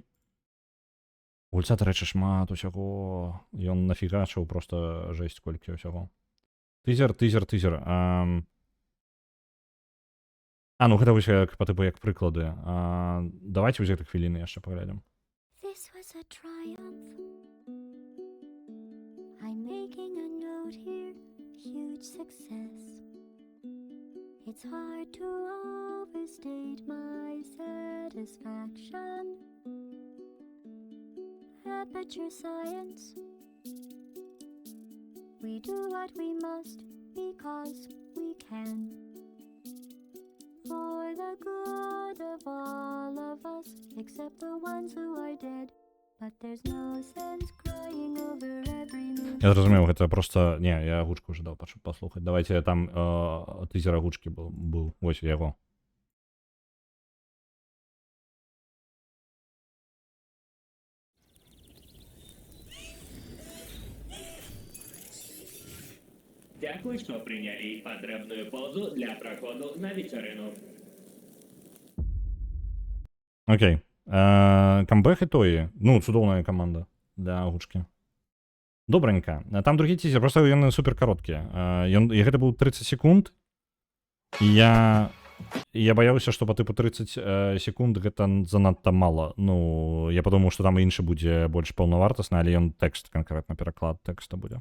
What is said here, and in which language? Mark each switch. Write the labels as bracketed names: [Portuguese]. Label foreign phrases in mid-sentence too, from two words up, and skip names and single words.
[Belarusian] У гульца, дарэчы, шмат усяго. Ён нафігачыў просто жесть колькі ўсяго. Тизер. Ну гэта вось як, па тыпу, як прыклады. Давайте вось гэтых хвіліны яшчэ паглядзім. [English] This was a triumph. I'm making a note here, huge success. It's hard to overstate my satisfaction. Aperture science. We do what we must because we can. For the good of all of us, except the ones who are dead. But there's no sense crying over every move. [Belarusian] Я зразумеў, гэта просто... Не, я гучку уже даў паслухаць. Давайте там тизер гучкі быў. Вось яго. [Ukrainian] Дякую, що прийняли потрібну позу для проходу на вечерину. Окей. Камбэк і тої. [Belarusian] Ну, цудоўная каманда для гучкі. Добренька. Там другі тизер, просто яны супер кароткія. І гэта быў 30 секунд. І я баяўся, што па тыпу 30 секунд гэта занадта мала. Ну, я падумаў, што там іншы будзе больш паўнавартасны, але ён тэкст, канкрэтна пераклад тэкста будзе.